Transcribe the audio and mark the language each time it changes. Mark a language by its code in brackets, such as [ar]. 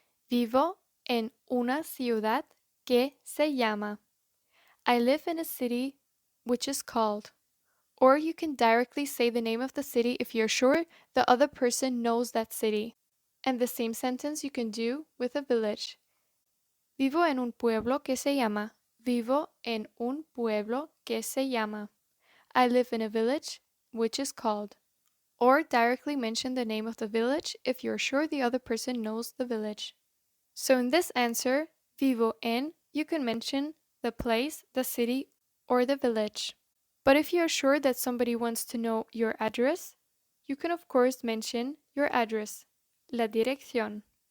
[es] Vivo en una ciudad que se llama. [en] I live in a city which is called. Or you can directly say the name of the city if you're sure the other person knows that city. And the same sentence you can do with a village. [es] Vivo en un pueblo que se llama. Vivo en un pueblo que se llama. [en] I live in a village which is called. Or directly mention the name of the village if you're sure the other person knows the village. So in this answer, [es] vivo en, [en] you can mention the place, the city, or the village. But if you're sure that somebody wants to know your address, you can of course mention your address, la dirección.